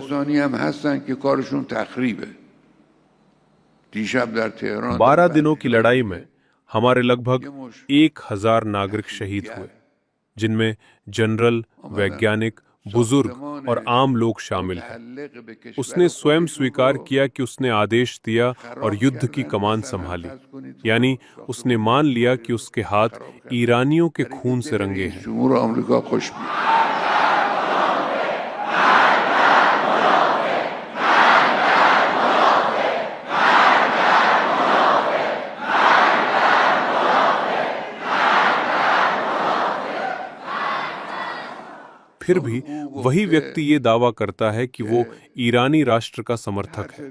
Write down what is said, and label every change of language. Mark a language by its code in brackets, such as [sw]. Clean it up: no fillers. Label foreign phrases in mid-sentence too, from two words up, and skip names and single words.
[fa] کسانی هم هستن که کارشون تخریبه. دیشب در تهران [hi] 12 दिनों की लड़ाई में हमारे लगभग 1000 नागरिक शहीद हुए, जिनमें जनरल, वैज्ञानिक, बुजुर्ग और आम लोग शामिल हैं। उसने स्वयं स्वीकार किया कि उसने आदेश दिया और युद्ध की कमान संभाली, यानी उसने मान लिया कि उसके हाथ ईरानियों के खून से रंगे हैं। [fa] جمهور آمریکا خوش میاد. [hi] फिर भी वही व्यक्ति ये दावा करता है कि वो ईरानी राष्ट्र का समर्थक है।